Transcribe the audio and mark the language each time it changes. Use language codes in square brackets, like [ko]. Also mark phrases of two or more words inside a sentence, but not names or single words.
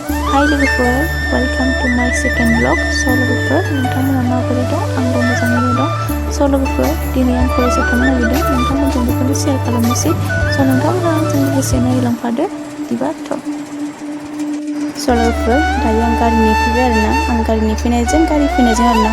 [en] Hi logoफोर, welcome to my second vlog. [brx] So logoफोर, नोंथांमोना माबोरै दं? आंबो मोजाङैनो दं. So लोगोफोर, दिनै आं कलेजाव थांनो नागिरदों. नोंथांमोनजों बेखौनो शेयार खालामनोसै. So नोंथांमोना आंजों लोगोसे नायलांफादो. बिदिबाथ'। So लोगोफोर, दायो आं गारिनि फैबाय आरोना. आं गारिनि फैनायजों आरोना.